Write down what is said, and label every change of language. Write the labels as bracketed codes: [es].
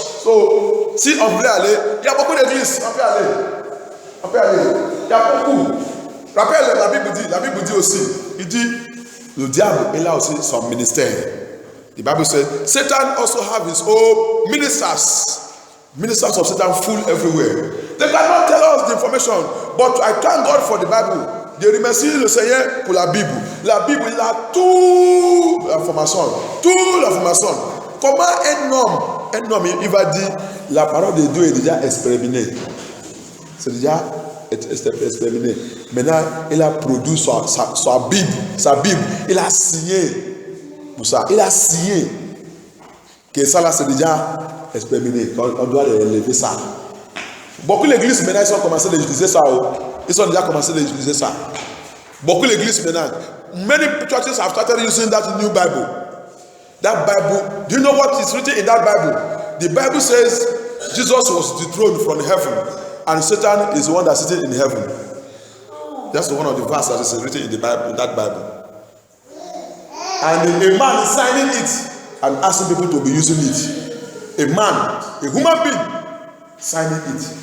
[fr] So, si on voulait aller, il y a beaucoup d'églises. On peut aller. On peut aller. Il y a beaucoup. Rappelle, la Bible dit aussi, il dit, le diable est là aussi son ministère. [en] The Bible says, Satan also have his own ministers. Ministers of Satan full everywhere. They cannot tell us the information, but I thank God for the Bible. [fr] Je remercie le Seigneur pour la Bible. La Bible, il a toute l'information. Toute l'information. Comment un homme, il va dire, la parole de Dieu est déjà expérimentée. C'est déjà expérimenté. Maintenant, il a produit sa Bible. Sa Bible, il a signé pour ça. Il a signé que ça là, c'est déjà expérimenté. On doit élever ça. Beaucoup d'églises maintenant, ils ont commencé à utiliser ça. Ils ont déjà commencé à utiliser ça. Beaucoup d'églises maintenant. [en] Many churches have started using that new Bible. That Bible, do you know what is written in that Bible? The Bible says Jesus was dethroned from heaven and Satan is the one that's sitting in heaven. That's one of the verses that is written in the Bible, in that Bible. And a man is signing it and asking people to be using it. A man, a human being, signing it.